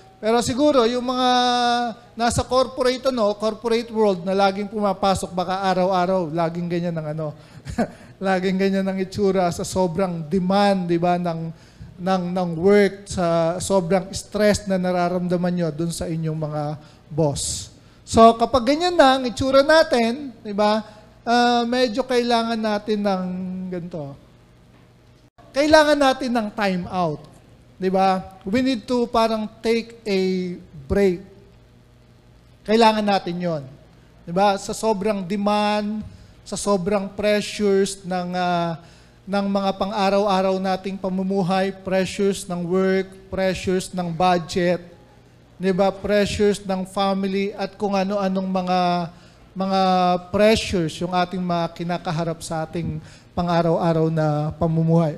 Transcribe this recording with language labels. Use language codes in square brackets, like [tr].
[tl] Pero siguro, yung mga nasa corporate world na laging pumapasok, baka araw-araw, laging ganyan laging ganyan ang itsura sa sobrang demand, di ba, ng work, sa sobrang stress na nararamdaman nyo dun sa inyong mga boss. So, kapag ganyan na ang itsura natin, di ba, medyo kailangan natin ng ganito. Kailangan natin ng time out. Di ba? [en] We need to parang take a break. [tl] Kailangan natin yon. Di ba? Sa sobrang demand, sa sobrang pressures ng mga pang-araw-araw nating pamumuhay, pressures ng work, pressures ng budget, di ba? Pressures ng family at kung ano-anong mga pressures yung ating mga kinakaharap sa ating pang-araw-araw na pamumuhay.